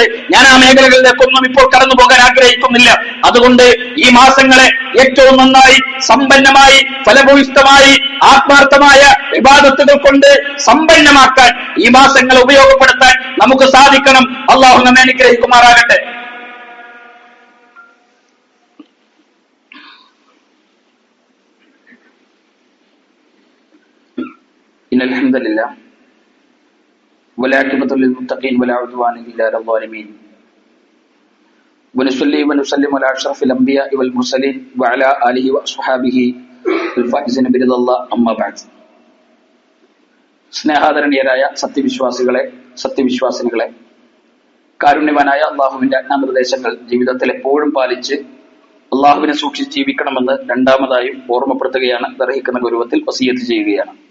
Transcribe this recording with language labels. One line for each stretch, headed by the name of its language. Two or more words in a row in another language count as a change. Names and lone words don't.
Malayalam: ഞാൻ ആ മേഖലകളിലേക്കൊന്നും ഇപ്പോൾ കടന്നു പോകാൻ ആഗ്രഹിക്കുന്നില്ല. അതുകൊണ്ട് ഈ മാസങ്ങളെ ഏറ്റവും നന്നായി, സമ്പന്നമായി, ഫലഭൂയിഷ്ഠമായി, ആത്മാർത്ഥമായ ഇബാദത്തുകൾ കൊണ്ട് സമ്പന്നമാക്കാൻ, ഈ മാസങ്ങളെ ഉപയോഗപ്പെടുത്താൻ നമുക്ക് സാധിക്കണം. അള്ളാഹു നമ്മെ അനുഗ്രഹിക്കുമാറാകട്ടെ.
Arabic: إن الحمد لله والعاقبة للمتقين ولا عدوان إلا على الظالمين ونصلي ونسلم على أشرف الأنبياء والمرسلين وعلى آله وأصحابه الفائزين برضا الله أما بعد.
Malayalam: സ്നേഹാദരണീയരായ സത്യവിശ്വാസിനികളെ, കാരുണ്യവാനായ അള്ളാഹുവിന്റെ ആജ്ഞാനിർദ്ദേശങ്ങൾ ജീവിതത്തിൽ എപ്പോഴും പാലിച്ച് അള്ളാഹുവിനെ സൂക്ഷിച്ച് ജീവിക്കണമെന്ന് രണ്ടാമതായും ഓർമ്മപ്പെടുത്തുകയാണ്, നിർവഹിക്കുന്ന ഗൗരവത്തിൽ വസിയത്ത് ചെയ്യുകയാണ്.